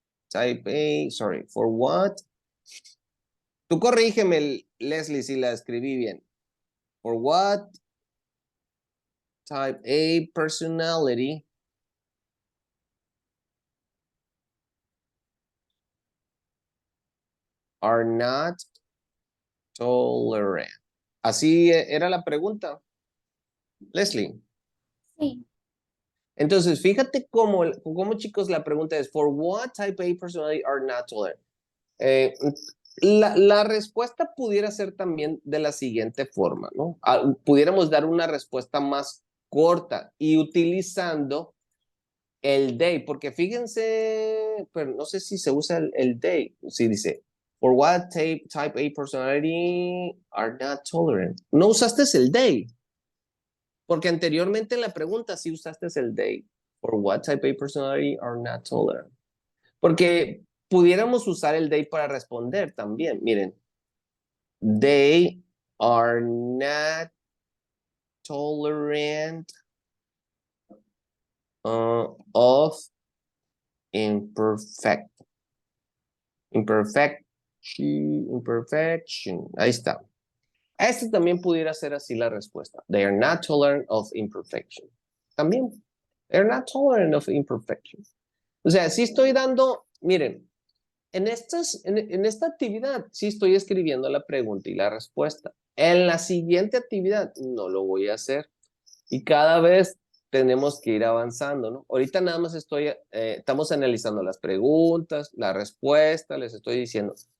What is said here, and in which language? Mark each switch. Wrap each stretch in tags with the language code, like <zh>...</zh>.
<en>Type A, sorry, for what?</en> <es>Tú corrígeme, Leslie, si la escribí bien.</es> <en>For what type A personality are not tolerant?</en> <es>Así era la pregunta, Leslie. Sí. Entonces, fíjate cómo, chicos, la pregunta es,</es> <en>for what type A personality are not tolerant?</en> <es>La respuesta pudiera ser también de la siguiente forma, ¿no? Pudiéramos dar una respuesta más corta y utilizando el they, porque fíjense, pero no sé si se usa el they, si dice,</es> <en>for what type A personality are not tolerant.</en> <es>No usaste el they, porque anteriormente en la pregunta sí usaste el they.</es> <en>For what type A personality are not tolerant.</en> <es>Porque pudiéramos usar el they para responder también. Miren,</es> <en>they are not tolerant of imperfection.</en> <es>Ahí está. Este también pudiera ser así la respuesta.</es> <en>They are not tolerant of imperfection.</en> <es>También.</es> <en>They are not tolerant of imperfection.</en> <es>O sea, sí estoy dando, miren, en esta actividad sí estoy escribiendo la pregunta y la respuesta. En la siguiente actividad no lo voy a hacer. Y cada vez tenemos que ir avanzando, ¿no? Ahorita nada más estamos analizando las preguntas, la respuesta, les estoy diciendo.</es>